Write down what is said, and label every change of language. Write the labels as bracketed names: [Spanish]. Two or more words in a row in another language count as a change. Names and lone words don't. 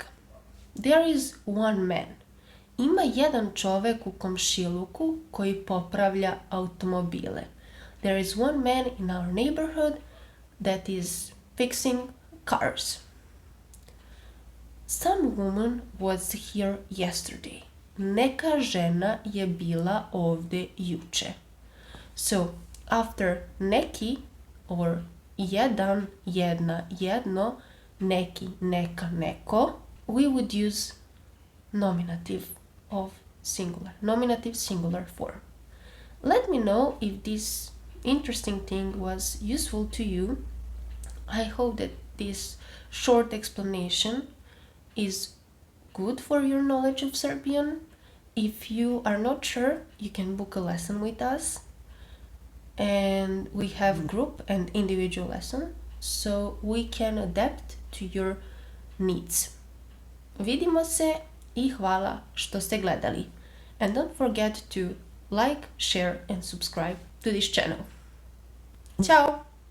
[English] There is one man. [Serbian] Ima jedan čovek u komšiluku koji popravlja automobile. [English] There is one man in our neighborhood that is fixing cars. Some woman was here yesterday. [Serbian] Neka žena je bila ovde juče. [English] So, after neki or [Serbian] jedan, jedna, jedno, neki, neka, neko, [English] we would use nominative of singular, nominative singular form. Let me know if this interesting thing was useful to you. I hope that this short explanation is good for your knowledge of Serbian. If you are not sure, you can book a lesson with us. And we have group and individual lesson, so we can adapt to your needs. [Serbian] Vidimo se i hvala što ste gledali. [English] And don't forget to like, share and subscribe to this channel. Ciao!